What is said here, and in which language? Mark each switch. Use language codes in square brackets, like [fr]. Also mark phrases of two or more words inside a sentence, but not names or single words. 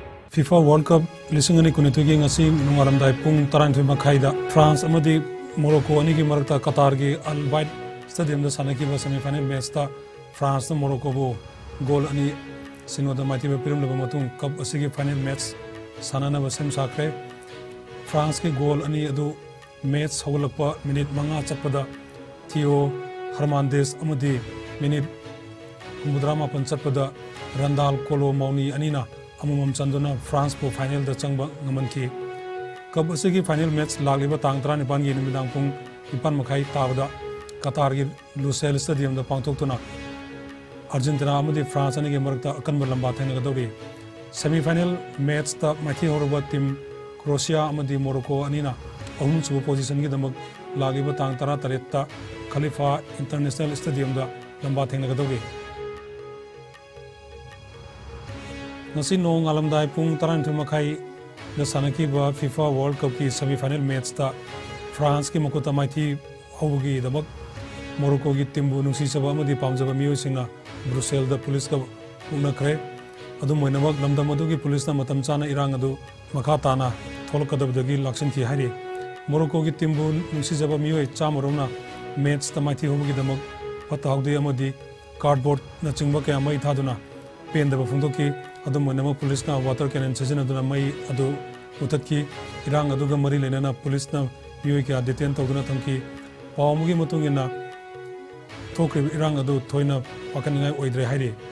[mni] FIFA World Cup lising ani kunitugi ngasi nungaramdai pung 12 makhaida France amadi Morocco ani gi marakta Qatar gi Al Bayt Stadium da sanaki ba [en] semi-final match [mni] ta France na Morocco bo goal ani sinoda mati ba pirum laba matung cup asigi [en] final match [mni] sanana ba sem sakre France ki goal ani adu match hawlakpa minute manga chatpada Theo Hernandez amadi minute mudrama pan chatpada Randal Kolo Mauni anina amumam chanduna France po final da changba ngamanki cup asigi [en] final match [mni] lagliba tang 19 gi numidang pung 9 makhai tabada Qatar gi Lusail Stadium da pangthoktuna Argentina amadi France ani gi marakta akanba lamba thena gadori [en] semi final match [mni] ta mathi horba team Croatia amadi Morocco anina ahum chu position gi damak lagiba tang 13 ta Khalifa International Stadium da lamba thena gadori nasi nong alamdai pung 12 makhai da sanaki ba FIFA World Cup ki [en] semi final match [mni] ta France ki makuta mathi hogi damak Morocco gi timbu nungsi saba amadi pamjaba miyo singna Brussels da police ka pungna kre adu moinamak lamdam adu gi police na matam chana irang adu makha tana tholkadabdagi laksin ki hari Morocco gi timbu nungsi saba miyo chamarona match ta mathi hogi damak pata hogdi amadi cardboard na chingba ka mai thaduna pen da phungdoki adu moinamak police na [en] water cannon [mni] sajina duna mai adu utatki irang adu ga mari lenana police na miyo ki detain tawduna thamki pawmugi mutungina thokri irang adu thoina pakangai oidre hairi